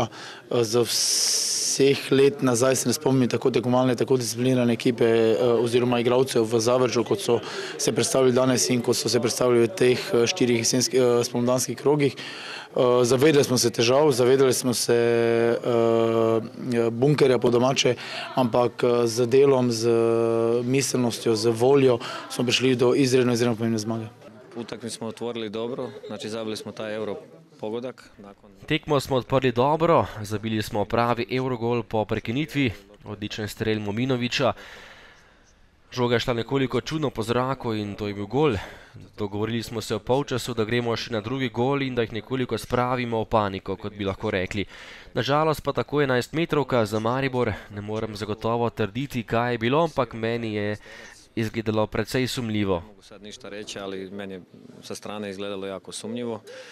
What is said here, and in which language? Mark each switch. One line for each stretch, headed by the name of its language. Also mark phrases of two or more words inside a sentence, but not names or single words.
Slovenian: Za vseh let nazaj se ne spomnim tako tekmovalne, tako disciplinirane ekipe oziroma igralcev v Zavrču, kot so se predstavili danes in kot so se predstavili v teh 4 spomladanskih krogih. Zavedali smo se težav, zavedali smo se bunkerja po domače, ampak z delom, z miselnostjo, z voljo smo prišli do izredno pomembne zmage.
Croatian: Utakmicu smo otvorili dobro, znači zabili smo taj euro pogodak.
Slovenian: Tekmo smo odprli dobro, zabili smo pravi evrogol po prekinitvi, odličen strel Muminovića. Žoga je šla nekoliko čudno po zraku in to je bil gol. Dogovorili smo se v polčasu, da gremo še na drugi gol in da jih nekoliko spravimo v paniko, kot bi lahko rekli. Nažalost pa tako 11-metrovka za Maribor, ne morem zagotovo trditi, kaj je bilo, ampak meni je izgledalo precej sumljivo.
Croatian: Ne mogu sad ništa reći, ali meni je sa strane izgledalo jako sumnjivo.